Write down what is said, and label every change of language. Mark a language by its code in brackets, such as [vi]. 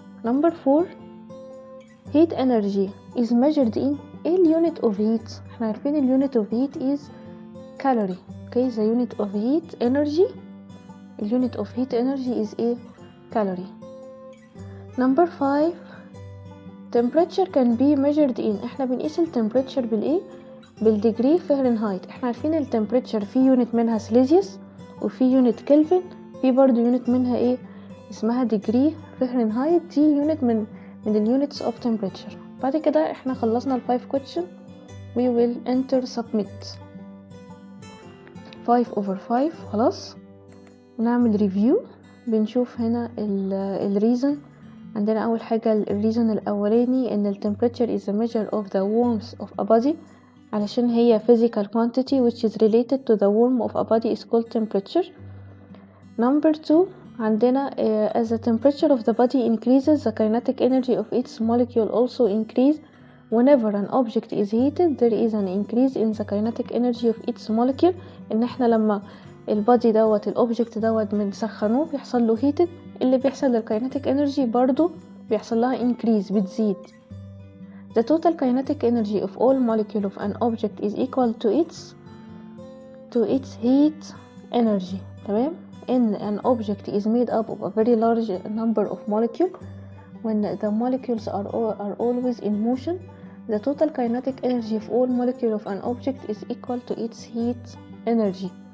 [en] Number 4, heat energy is measured in a unit of heat. احنا عارفين ال unit of heat is calorie. Okay, the unit of heat energy, the unit of heat energy is a calorie. Number 5, temperature can be measured in. [ar] احنا بنقيس ال temperature بالايه؟ بالديجري فahrenheit. احنا عارفين ال temperature في يونت منها سيليزيوس، وفي يونت كلفن، في برضو يونت منها ايه اسمها ديجري فahrenheit. دي يونت من اليونتس of temperature. بعد كده احنا خلصنا ال 5 question. [en] we will enter submit 5/5. [ar] خلاص، ونعمل ريفيو. بنشوف هنا الريزن. [en] عندنا اول حاجة الريزن الاولاني ان temperature is a measure of the warmth of a body، علشان هي physical quantity which is related to the warmth of a body is called temperature. Number 2 عندنا as the temperature of the body increases, the kinetic energy of its molecule also increase. Whenever an object is heated, there is an increase in the kinetic energy of its molecule. [ar] ان احنا لما البادي دوت الاوبجكت دوت بنسخنوه بيحصل له heated، اللي بيحصل للkinetic energy برضو بيحصل لها increase، بتزيد. [en] The total kinetic energy of all molecule of an object is equal to its heat energy. تمام، ان an object is made up of a very large number of molecules. When the molecules are always in motion, the total kinetic energy of all molecule of an object is equal to its heat energy.